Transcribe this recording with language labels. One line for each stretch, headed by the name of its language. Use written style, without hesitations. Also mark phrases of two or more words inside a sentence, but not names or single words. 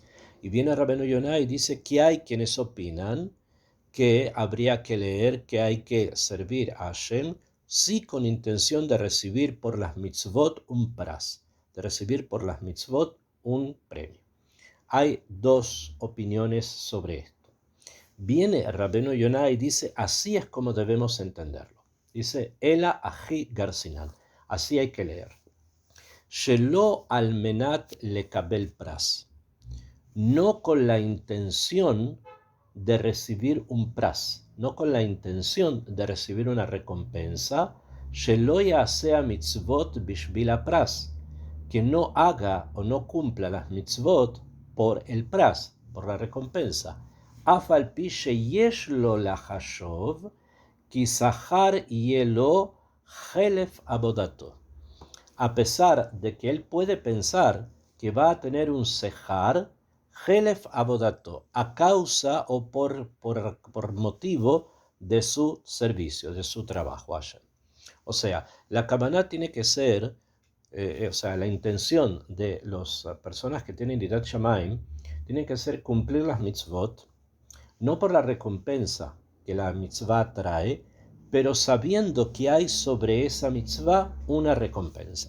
Spanish: Y viene Rabbeinu Yonah y dice que hay quienes opinan que habría que leer que hay que servir a Hashem sí con intención de recibir por las mitzvot un pras, de recibir por las mitzvot un premio. Hay dos opiniones sobre esto. Viene Rabbeinu Yonah y dice, así es como debemos entenderlo. Dice,
Aramaic: אלא הכי גרסינן,
Spanish: así hay que leer.
Hebrew: שלא על מנת לקבל פרס,
Spanish: no con la intención de recibir un pras, no con la intención de recibir una recompensa,
Hebrew: שלא יעשה מצוות בשביל פרס,
Spanish: que no haga o no cumpla las mitzvot por el pras, por la recompensa.
Hebrew: אף על פי שיש לו לחשוב כי שכר יהיה חלף עבודתו.
Spanish: A pesar de que él puede pensar que va a tener un sehar,
Hebrew: חלף עבודתו,
Spanish: a causa o por motivo de su servicio, de su trabajo. O sea, la kavaná tiene que ser, o sea, la intención de las personas que tienen
Hebrew: יראת שמים
Spanish: tiene que ser cumplir las mitzvot, no por la recompensa que la mitzvah trae, pero sabiendo que hay sobre esa mitzvah una recompensa.